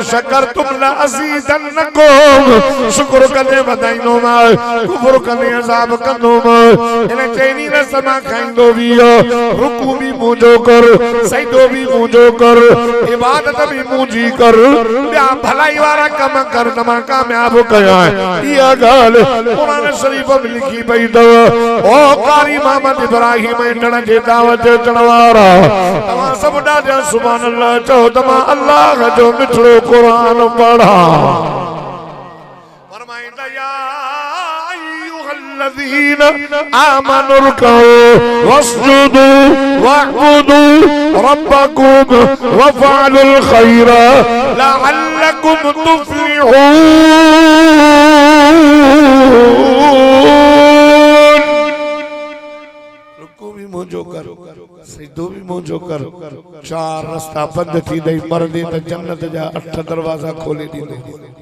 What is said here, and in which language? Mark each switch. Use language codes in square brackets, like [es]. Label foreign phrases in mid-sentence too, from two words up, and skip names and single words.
[ar] شكرتم لأزيدنكم [sd] शुक्र कंदे वधाईंदो मां कुफ्र कंदे अज़ाब कंदो मां इन चैनी न समा खाईंदो भी रुकू भी मुंहिंजो कर सजदो भी मुंहिंजो कर इबादत भी मुंहिंजी कर ॿिया भलाई वारा कम कर त मां कामयाब कया इहा ॻाल्हि क़ुरान शरीफ में लिखी पई अथव ओ कारी मोहम्मद इब्राहिम इंडण जे दावत अचण वारा तव्हां सभु ॾाढा सुभान अल्लाह चओ त मां अल्लाह जो मिठड़ो क़ुरान पढ़ा [ar] फरमाईंदा يا أيها الذين آمنوا اركعوا واسجدوا واعبدوا ربكم وافعلوا الخير لعلكم تفلحون [sd] रुकू भी मुंहिंजो कर सजदो भी मुंहिंजो कर चार रास्ता बंद थी दई मरदे त जन्नत जा 8 दरवाजा खोले ॾींदो